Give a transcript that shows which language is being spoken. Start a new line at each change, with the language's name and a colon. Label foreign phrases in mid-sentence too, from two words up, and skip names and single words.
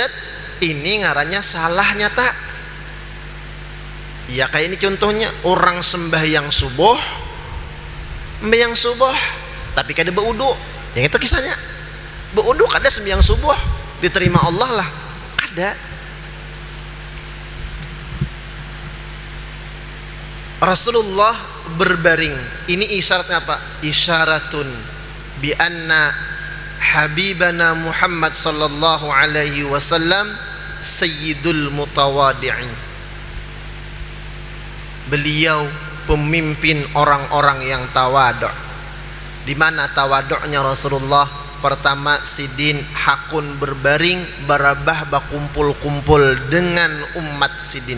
Banjar: Ini ngarannya salah nyata. Ya kayak ini contohnya, orang sembahyang subuh, tapi kada beudu. Yang itu kisahnya, beudu kada sembahyang subuh diterima Allah lah, kada.
Indonesian: Rasulullah berbaring. Ini isyaratnya apa?
Arabic: إشارة بأن حبيبنا محمد صلى الله عليه وسلم سيد المتواضعين.
Indonesian: Beliau pemimpin orang-orang yang tawadhu.
Banjar: Di mana tawadhu'nya Rasulullah? Pertama, sidin hakun berbaring, barabah bakumpul-kumpul dengan umat sidin.